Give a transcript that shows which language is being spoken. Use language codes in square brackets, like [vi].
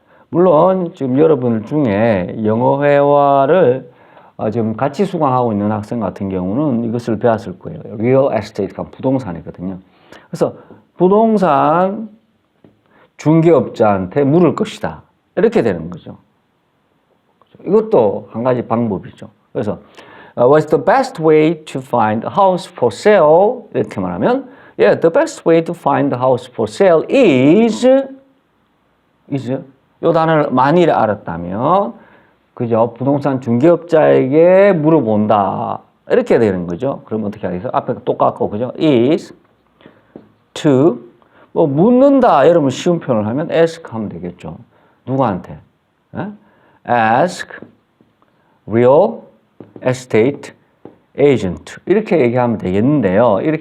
[ko] 물론 지금 여러분 중에 영어 회화를 지금 같이 수강하고 있는 학생 같은 경우는 이것을 배웠을 거예요. 리얼 에스테이트가 부동산이거든요. 그래서 부동산 중개업자한테 물을 것이다. 이렇게 되는 거죠. 이것도 한 가지 방법이죠. 그래서 [en] what's the best way to find a house for sale? [ko] 이렇게 말하면 [en] yeah, the best way to find a house for sale is [ko] 이 단어를 만일 알았다면 그죠? 부동산 중개업자에게 물어본다. 이렇게 되는 거죠. 그럼 어떻게 하겠어요? 앞에 똑같고 그죠? is to 뭐 묻는다. 여러분 쉬운 표현을 하면 ask 하면 되겠죠. 누구한테? [en] ask real estate agent [ko] 이렇게 얘기하면 되겠는데요.